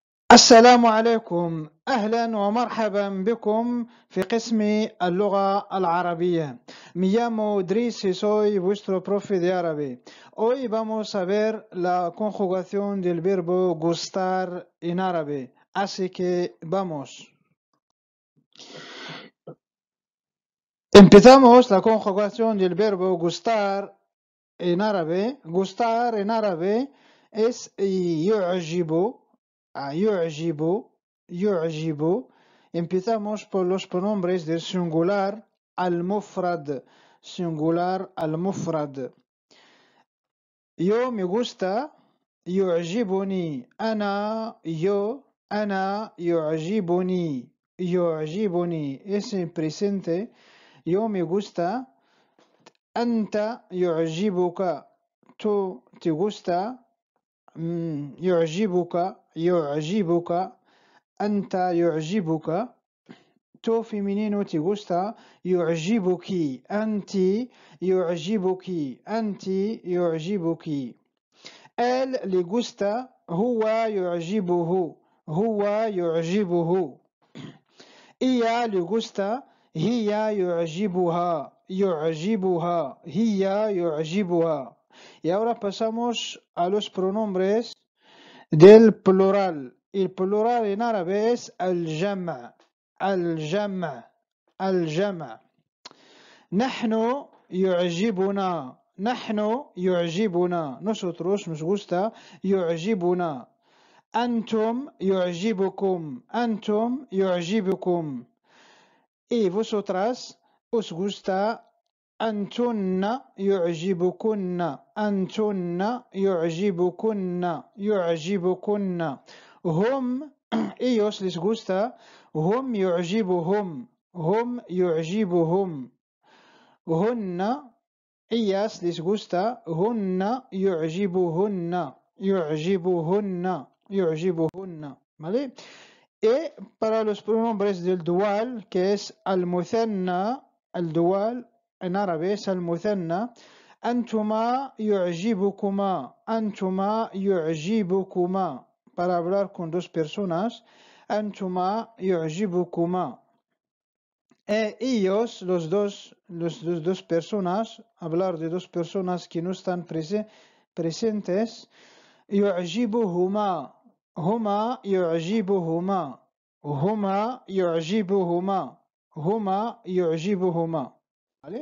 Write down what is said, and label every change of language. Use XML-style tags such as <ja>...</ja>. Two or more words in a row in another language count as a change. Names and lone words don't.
<ar>السلام عليكم، أهلا ومرحبا بكم في قسم اللغة العربية.</ar> <es>Me llamo Driss y soy vuestro profe de árabe. Hoy vamos a ver la conjugación del verbo gustar en árabe. Así que vamos. Empezamos la conjugación del verbo gustar en árabe. Gustar en árabe es يعجب.</es> <ar>يعجب.</ar> <es>Empezamos por los pronombres del singular</es> <ar>المفرد.</ar> <es>Singular</es> <ar>المفرد.</ar> <es>Yo me gusta.</es> <ar>يعجبني. أنا يعجبني.</ar> <es>Es en presente. Yo me gusta.</es> <ar>أنت يعجبك.</ar> <es>tú te gusta.</es> <ar>يعجبك. أنت يعجبك.</ar> <es>tú femenino te gusta.</es> <ar>يعجبك. أنت يعجبك.</ar> <es>él le gusta.</es> <ar>هو يعجبه.</ar> <es>ella le gusta.</es> <ar>هي يعجبها. هي يعجبها.</ar> <es>Y ahora pasamos a los pronombres del plural. El plural en árabe es الجمع.</es> <ar>نحن يعجبنا.</ar> <es>Nosotros nos gusta.</es> <ar>يعجبنا. أنتم يعجبكم.</ar> <es>Y vosotras os gusta.</es> <ar>أنتن يعجبكن.</ar> <es>هم ellos les gusta.</es> <ar>هم يعجبهم. هن</ar> <es>ellas les gusta.</es> <ar>هن يعجبهن. ¿Vale?</ar> <es>Y para los pronombres del dual, que es al-muthanna, el dual en árabe es al-muthanna.</es> <ar>أنتما يعجبكما.</ar> <es>Para hablar con dos personas.</es> <ar>أنتما يعجبكما.</ar> <es>Ellos, los dos personas, hablar de dos personas que no están presentes.</es> <ar>يعجبهما. هما يعجبهما.</ar> <es>¿Vale?</es>